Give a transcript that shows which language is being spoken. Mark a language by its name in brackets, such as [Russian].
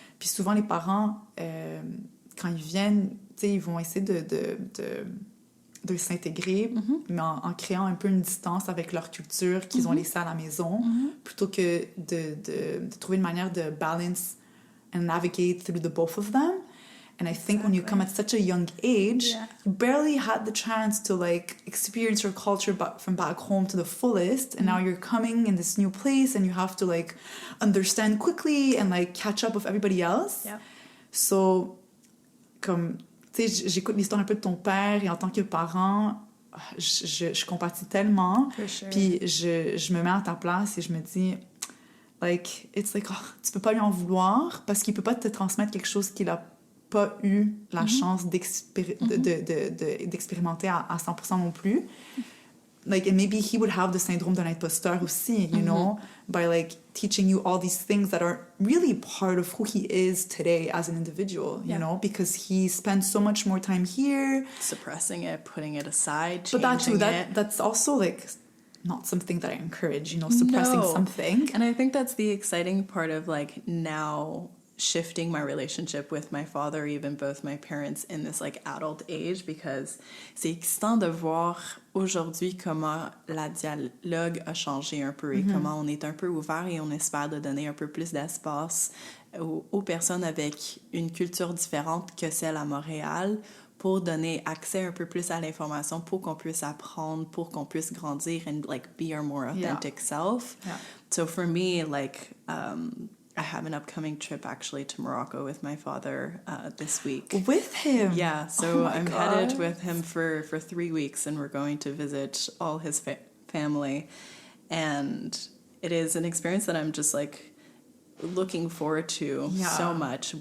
[French] Puis souvent, les parents, quand ils viennent, ils vont essayer de s'intégrer, mais en créant un peu une distance avec leur culture qu'ils ont laissée à la maison, plutôt que de trouver une manière de [English] balance and navigate through the both of them. And I think when you come at such a young age, you barely had the chance to, like, experience your culture from back home to the fullest. And now you're coming in this new place and you have to, like, understand quickly and, like, catch up with everybody else. Yeah. [French] So, comme, tu sais, j'écoute l'histoire un peu de ton père et en tant que parent, je compatis tellement. [English] For sure. [French] Puis je me mets à ta place et je me dis, [English] Like, it's like, oh, [French] tu peux pas lui en vouloir parce qu'il peut pas te transmettre quelque chose qu'il a pas eu la chance d'expérimenter à 100% non plus. [English] Like, and maybe he would have the [French] syndrome d'un imposteur aussi, [English] you know, by like teaching you all these things that are really part of who he is today as an individual, you know, because he spends so much more time here. Suppressing it, putting it aside, but that too, changing it. that's also like not something that I encourage, you know, suppressing something. And I think that's the exciting part of like now shifting my relationship with my father, even both my parents in this like adult age, because [French] c'est excitant de voir aujourd'hui comment la dialogue a changé un peu et comment on est un peu ouvert et on espère de donner un peu plus d'espace aux personnes avec une culture différente que celle à Montréal pour donner accès un peu plus à l'information, pour qu'on puisse apprendre, pour qu'on puisse grandir [English] and like be our more authentic self. Yeah. So for me, like I have an upcoming trip actually to Morocco with my father this week. With him? Yeah, so I'm headed with him for 3 weeks, and we're going to visit all his family. And it is an experience that I'm just like looking forward to so much.